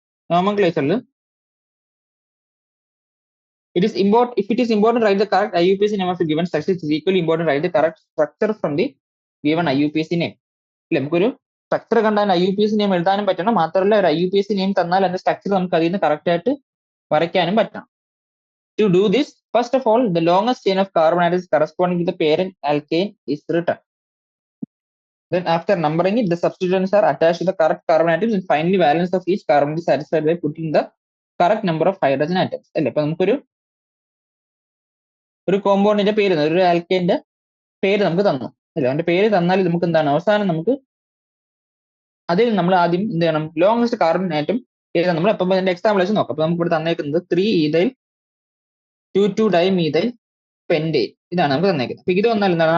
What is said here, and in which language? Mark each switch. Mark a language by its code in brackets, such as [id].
[en] നോമൻക്ലേച്ചറിൽ if it is important to write the correct IUPAC name of a given structure, it is equally important to write the correct structure from the given IUPAC name. [ml] അല്ലെ, നമുക്കൊരു structure കണ്ടാൽ IUPAC name എഴുതാനും പറ്റണം, മാത്രമല്ല ഒരു IUPAC name തന്നാൽ അതിന്റെ structure നമുക്ക് അതിൽ നിന്ന് കറക്റ്റ് ആയിട്ട് വരയ്ക്കാനും പറ്റണം. [en] To do this, first of all, the longest chain of carbon atoms corresponding to the parent alkane is written. Then after numbering it, the substituents are attached to the correct carbon atoms and finally valence of each carbon is satisfied by putting the correct number of hydrogen atoms. [ml] അല്ലേ, അപ്പൊ നമുക്കൊരു കോമ്പൗണ്ടിന്റെ പേര്, ഒരു ആൽക്കൈന്റെ പേര് നമുക്ക് തന്നു അല്ലേ. അവന്റെ പേര് തന്നാൽ നമുക്ക് എന്താണ് അവസാനം നമുക്ക് അതിൽ നമ്മൾ ആദ്യം എന്ത് ചെയ്യണം? ലോങ്സ്റ്റ് കാർബൺ ആറ്റം ഏതാണ് നമ്മൾ അപ്പം അതിന്റെ എക്സാമ്പിൾ വെച്ച് നോക്കാം. അപ്പൊ നമുക്ക് ഇവിടെ തന്നേക്കുന്നത് 3-ethyl 2,2-dimethyl pentane, ഇതാണ് നമുക്ക് തന്നേക്കുന്നത്. അപ്പൊ ഇത് വന്നാൽ എന്താണ്?